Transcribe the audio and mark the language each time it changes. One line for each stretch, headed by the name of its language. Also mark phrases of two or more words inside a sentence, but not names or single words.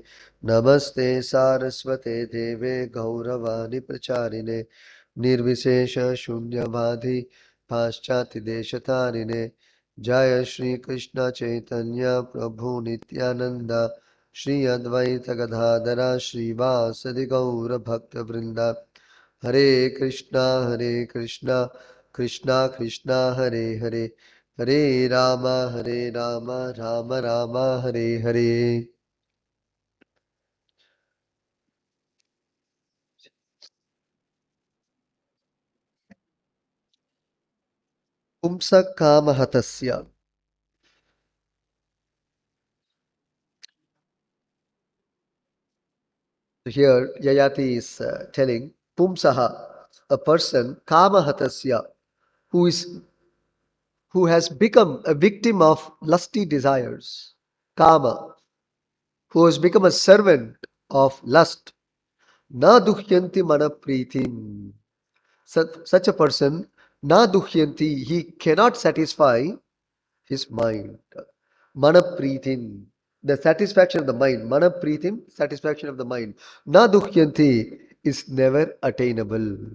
Sanskrit: Namaste Saraswate Deve Gauravani Pracharine Nirvishesha Shunyavadhi Paschati Deshatarine Jaya Shri Krishna Chaitanya Prabhu Nityananda Shri Advaita Gadadara Shri Vasadi Gaura Bhakta Vrinda Hare Krishna Krishna Krishna Hare Hare Hare Rama, Rama Rama, Hare Hare. Pumsa Kamahatasya.
English: So here, Yayati is telling Pumsaha, a person, Kamahatasya, who is who has become a victim of lusty desires. Kama, who has become a servant of lust.
Sanskrit: Na duhyanti mana pritim.
English: Such a person,
Sanskrit: na duhyanti,
English: he cannot satisfy his mind.
Sanskrit: Mana pritim,
English: the satisfaction of the mind.
Sanskrit: Mana pritim,
English: satisfaction of the mind.
Sanskrit: Na duhyanti
English: is never attainable.